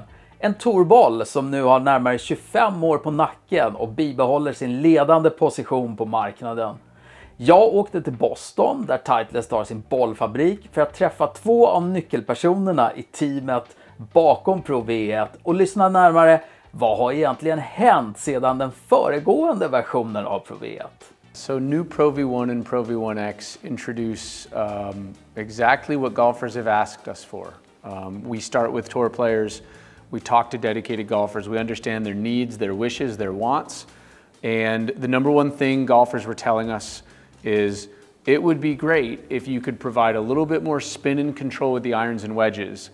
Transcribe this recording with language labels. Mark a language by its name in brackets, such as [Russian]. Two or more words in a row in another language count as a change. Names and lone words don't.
[Swedish] En tourboll som nu har närmare 25 år på nacken och bibehåller sin ledande position på marknaden. Jag åkte till Boston där Titleist har sin bollfabrik för att träffa två av nyckelpersonerna i teamet bakom Pro V1 och lyssna närmare. Vad har egentligen hänt sedan den föregående versionen av Pro V1? [English] So new Pro V1 and Pro V1X introduce exactly what golfers have asked us for. We start with tour players, we talk to dedicated golfers, we understand their needs, their wishes, their wants, and the number one thing golfers were telling us is it would be great if you could provide a little bit more spin and control with the irons and wedges.